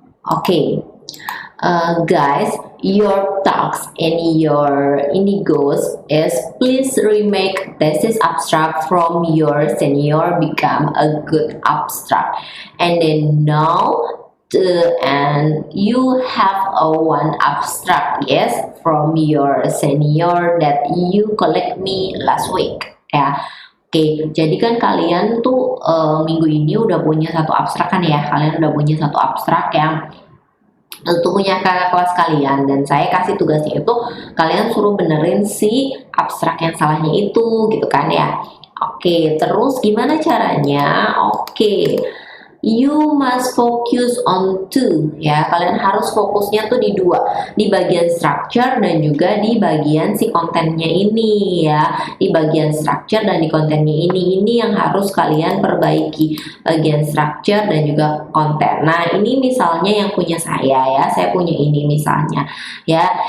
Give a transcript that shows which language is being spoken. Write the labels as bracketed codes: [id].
[en] Okay, guys, your task in your Indigos is please remake thesis abstract from your senior become a good abstract, and then now and you have a one abstract, yes, from your senior that you collect me last week, ya. [id] Oke, jadi kan kalian tuh minggu ini udah punya satu abstrak kan ya? Kalian udah punya satu abstrak yang untuk punya kakak kelas kalian, dan saya kasih tugasnya itu kalian suruh benerin si abstrak yang salahnya itu gitu kan ya. Oke, terus gimana caranya? [en] Oke, you must focus on two, ya. [id] Kalian harus fokusnya tuh di dua, di bagian structure dan juga di bagian si kontennya ini ya. Di bagian structure dan di kontennya ini yang harus kalian perbaiki, bagian structure dan juga konten. Nah, ini misalnya yang punya saya ya, saya punya ini misalnya ya.